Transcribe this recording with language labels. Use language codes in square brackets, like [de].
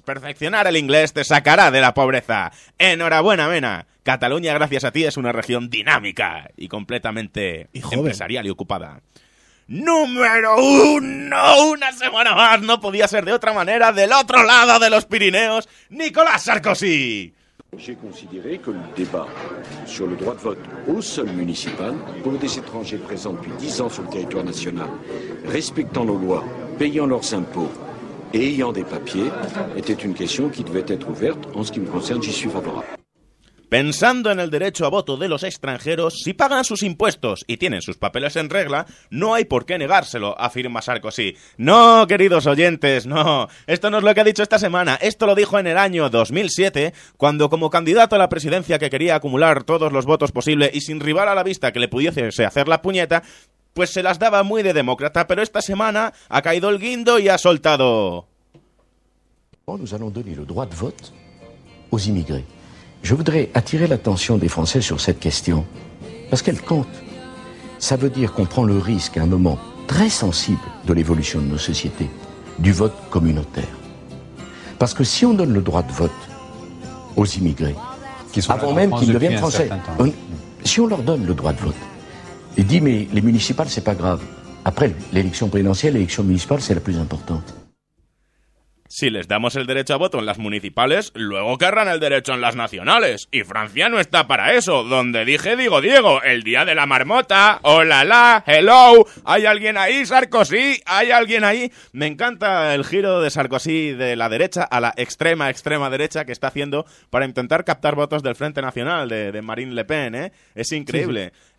[es] Perfeccionar el inglés te sacará de la pobreza. Enhorabuena, Mena. Cataluña, gracias a ti, es una región dinámica y completamente empresarial y ocupada. ¡Número uno! ¡Una semana más! ¡No podía ser de otra manera! ¡Del otro lado de los Pirineos, Nicolas Sarkozy! [fr] J'ai considéré que le débat sur le droit de vote au seul municipal pour des étrangers présents depuis 10 ans sur le territoire national, respectant nos lois, payant leurs impôts et ayant des papiers, était une question qui devait être ouverte. En ce qui me concerne, j'y suis favorable. [es] Pensando en el derecho a voto de los extranjeros, si pagan sus impuestos y tienen sus papeles en regla, no hay por qué negárselo, afirma Sarkozy. No, queridos oyentes, no. Esto no es lo que ha dicho esta semana. Esto lo dijo en el año 2007, cuando como candidato a la presidencia que quería acumular todos los votos posibles y sin rival a la vista que le pudiese hacer la puñeta, pues se las daba muy de demócrata, pero esta semana ha caído el guindo y ha soltado. [fr] Nous allons donner le droit de vote aux immigrés. Je voudrais attirer l'attention des Français sur cette question, parce qu'elle compte. Ça veut dire qu'on prend le risque, à un moment très sensible de l'évolution de nos sociétés, du vote communautaire. Parce que si on donne le droit de vote aux immigrés, avant même qu'ils deviennent Français, si on leur donne le droit de vote, et dit mais les municipales c'est pas grave, après l'élection présidentielle, l'élection municipale c'est la plus importante. [es] Si les damos el derecho a voto en las municipales, luego querrán el derecho en las nacionales. Y Francia no está para eso. Donde dije, digo, Diego, el día de la marmota, hola, la, hello, ¿hay alguien ahí, Sarkozy? ¿Hay alguien ahí? Me encanta el giro de Sarkozy de la derecha a la extrema, extrema derecha que está haciendo para intentar captar votos del Frente Nacional, de Marine Le Pen, ¿eh? Es increíble. Sí, sí.